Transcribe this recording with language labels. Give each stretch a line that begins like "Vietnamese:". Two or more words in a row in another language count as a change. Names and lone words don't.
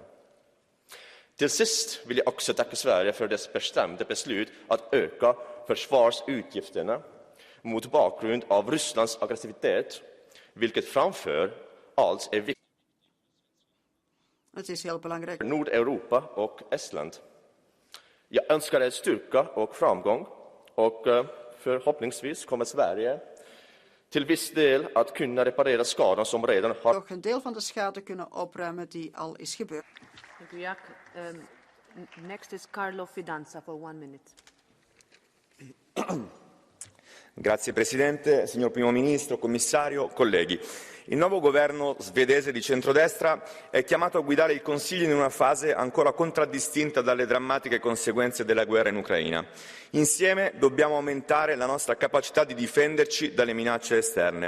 Swedish: Till sist vill jag också tacka Sverige för dess bestämda beslut att öka försvarsutgifterna mot bakgrund av Rysslands aggressivitet, vilket framför allt är viktigt för Nordeuropa och Estland. Jag önskar er styrka och framgång, och förhoppningsvis kommer Sverige till viss del att kunna reparera skadan som redan har...
Dutch: Toch een deel van de schade kunnen opruimen die al is gebeurd.
English: Thank you, Jack. Next is Carlo Fidanza for 1 minute.
Italian: Grazie Presidente, signor Primo Ministro, Commissario, colleghi. Il nuovo governo svedese di centrodestra è chiamato a guidare il Consiglio in una fase ancora contraddistinta dalle drammatiche conseguenze della guerra in Ucraina. Insieme dobbiamo aumentare la nostra capacità di difenderci dalle minacce esterne.